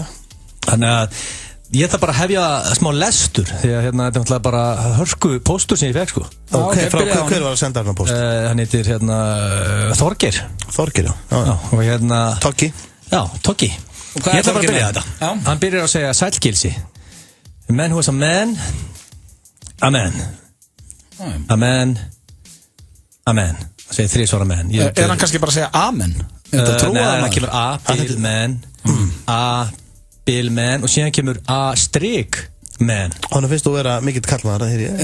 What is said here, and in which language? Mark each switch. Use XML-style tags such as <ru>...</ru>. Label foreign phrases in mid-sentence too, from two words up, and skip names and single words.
<is>Þannig að ég ætla bara að hefja smá lestur, því að þetta er náttúrulega bara hörku póstur sem ég fekk, sko. Ok, hver var að senda hérna póst? Hann heitir Þorgeir. Þorgeir, já. Og Toggi. Já, Toggi. Ég ætla bara að byrja þetta. Hann byrjar að segja sælgilsi.</is> <en>A man who is a man.</en> <is>Amen. Amen. Amen. Það segir 3 svara amen. Er hann kannski bara að segja amen? Nei, það kemur A, bil, man. A, bil, man. Og síðan kemur A, strik, man. Hann finnst þú að vera mikill kallmaður að heyri.</is>